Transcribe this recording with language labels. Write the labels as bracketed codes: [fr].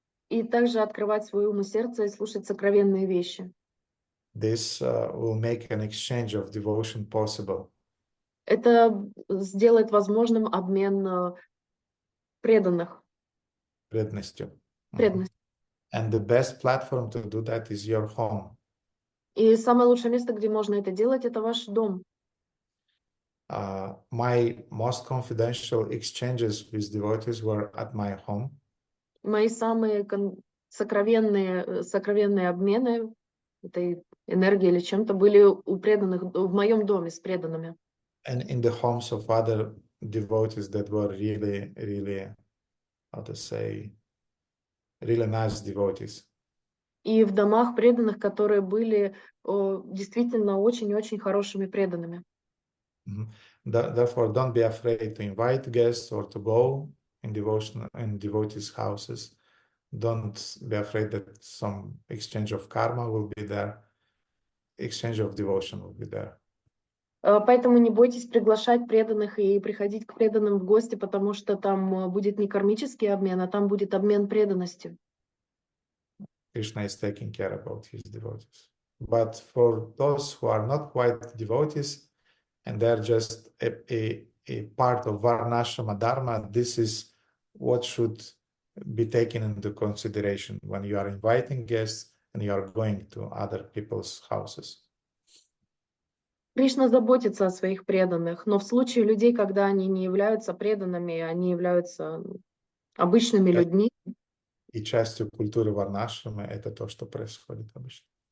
[ru] И также открывать свое ум и сердце и слушать сокровенные вещи. [en] This will make an exchange of devotion possible. [ru] Это сделает возможным обмен преданных. Преданностью. Преданность. [en] And the best platform to do that is your home. [ru] И самое лучшее место, где можно это делать, это ваш дом. [en] My most confidential exchanges with devotees were at my home. [ru] Мои самые сокровенные обмены этой энергией или чем-то были у преданных в моем доме с преданными. [en] And in the homes of other devotees that were really, really, how to say, really nice devotees. [ru] И в домах преданных, которые были действительно очень-очень хорошими преданными. [en] Therefore, don't be afraid to invite guests or to go in devotees' houses. Don't be afraid that some exchange of karma will be there, exchange of devotion will be there. [ru] Поэтому не бойтесь приглашать преданных и приходить к преданным в гости, потому что там будет не кармический обмен, а там будет обмен преданностью. [en] Krishna is taking care about his devotees. But for those who are not quite devotees and they're just a part of Varnashrama Dharma, this is what should be taken into consideration when you are inviting guests and you are going to other people's houses. [ru] Кришна заботится о своих преданных, но в случае людей, когда они не являются преданными, они являются обычными людьми. И частью культуры Варнашрамы это то, что происходит обычно.